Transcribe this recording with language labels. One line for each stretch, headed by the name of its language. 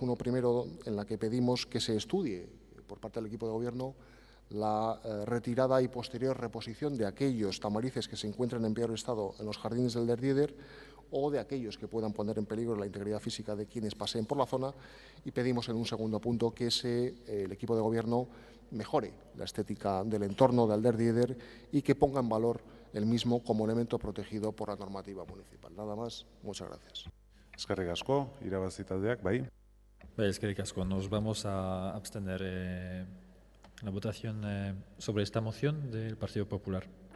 Spanish: Uno primero en la que pedimos que se estudie por parte del equipo de gobierno la retirada y posterior reposición de aquellos tamarices que se encuentran en peor estado en los jardines del Alderdi Eder o de aquellos que puedan poner en peligro la integridad física de quienes paseen por la zona, y pedimos en un segundo punto que el equipo de gobierno mejore la estética del entorno de Alderdi Eder y que ponga en valor el mismo como elemento protegido por la normativa municipal. Nada más, muchas gracias.
Basque: Eskerrik asko, irabazi taldeak, bai. Eskerrik asko,
Spanish: nos vamos a abstener la votación sobre esta moción del Partido Popular.